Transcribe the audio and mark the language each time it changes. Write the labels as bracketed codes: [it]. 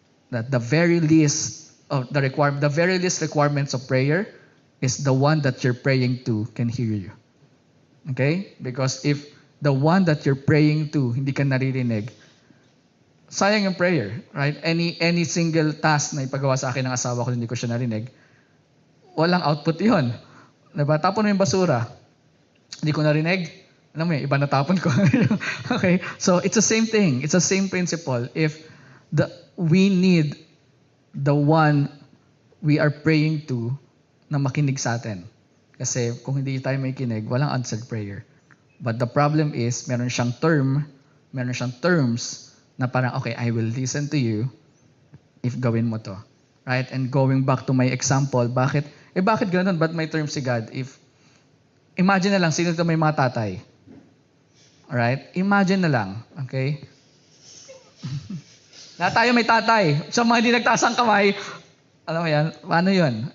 [en] That the very least requirements of prayer is the one that you're praying to can hear you. Okay? Because if the one that you're praying to [tl] hindi ka naririnig, sayang yung prayer, [en] right? [tl] Any single task na ipagawa sa akin ng asawa ko, hindi ko siya narinig, walang output yun. Diba? Tapon mo yung basura, hindi ko narinig, alam mo iba natapon ko. Okay? [en] So, it's the same thing. It's the same principle. If we need the one we are praying to [tl] na makinig sa atin. Kasi kung hindi tayo may kinig, walang [en] answered prayer. But the problem is, meron siyang terms na parang, okay, I will listen to you if gawin mo to. Right? And going back to my example, [tl] bakit ganoon? Ba't may terms si God? Imagine na lang, sino ito may mga tatay? [en] Alright? Imagine na lang. Okay? [tl] Na tayo may tatay. Sa mga hindi nagtaas ang kamay, alam mo yan, paano yun?